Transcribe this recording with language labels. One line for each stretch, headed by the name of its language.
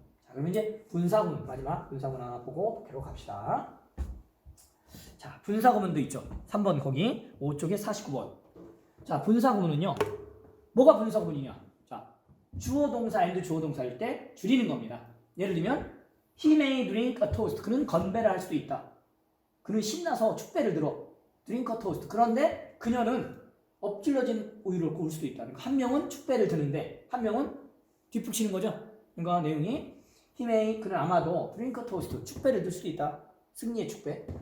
Korean: 자, 그러면 이제 분사구문 마지막 분사구문 하나 보고 독해로 갑시다. 자, 분사구문도 있죠. 3번 거기 5쪽에 49번. 자, 분사구문은요. 뭐가 분사구문이냐? 주어 동사 and 주어 동사일 때 줄이는 겁니다. 예를 들면
English: he may drink a toast.
Korean: 그는 건배를 할 수도 있다. 그는 신나서 축배를 들어.
English: drink a toast.
Korean: 그런데 그녀는 엎질러진 우유를 고을 수도 있다. 그러니까 한 명은 축배를 드는데 한 명은 뒷북치는 거죠. 그러니까 내용이 그는 아마도
English: drink a toast,
Korean: 축배를 들 수도 있다. 승리의 축배.